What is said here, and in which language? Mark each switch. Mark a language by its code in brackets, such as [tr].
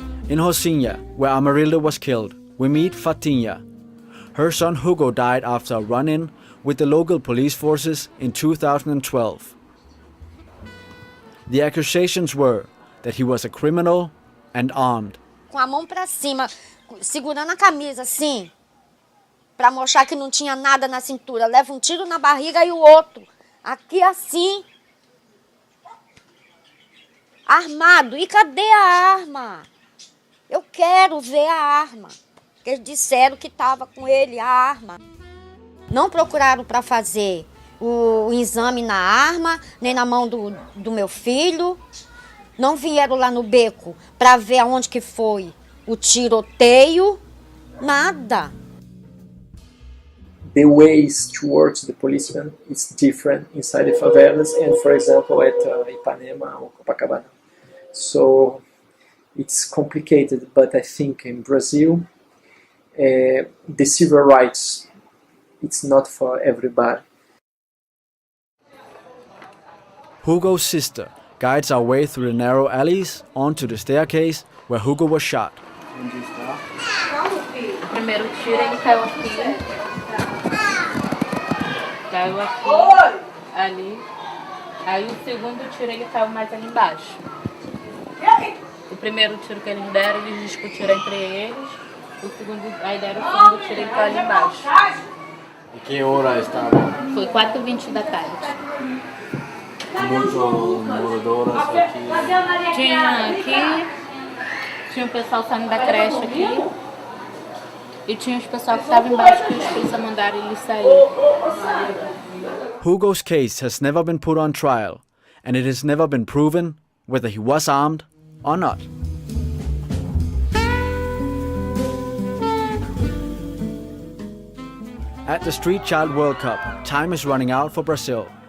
[en] In Rocinha, where Amarillo was killed, we meet Fatinha. Her son Hugo died after a run-in with the local police forces in 2012. The accusations were that he was a criminal and armed. [pt] Com a mão pra cima, segurando a camisa assim, pra mostrar que não tinha nada na cintura. Leva um tiro na barriga e o outro aqui assim, armado. E cadê a arma? Eu quero ver a arma. Eles disseram que estava com ele a arma. Não procuraram para fazer o exame na arma, nem na mão do meu filho. Não vieram lá no beco para ver aonde que foi o tiroteio. Nada. [en] The ways towards the policeman is different inside the favelas and, for example, at Ipanema or Copacabana. So it's complicated, but I think in Brazil, the civil rights, it's not for everybody. Hugo's sister guides our way through the narrow alleys onto the staircase where Hugo was shot. [pt] O primeiro tiro ele caiu aqui. Caiu aqui, ali. Aí o segundo tiro ele caiu mais ali embaixo. O primeiro tiro que eles deram, eles discutiram entre eles. O segundo, aí deram o segundo tiro e caiu ali embaixo. E que hora estava? Foi 4h20 da tarde. Muitos moradores aqui. Tinha aqui, tinha o pessoal saindo da creche aqui. E tinha os pessoal que estavam embaixo que os polícia mandaram eles sair. [en] Hugo's case has never been put on trial, and it has never been proven whether he was armed or not. At the Street Child World Cup, time is running out for Brazil.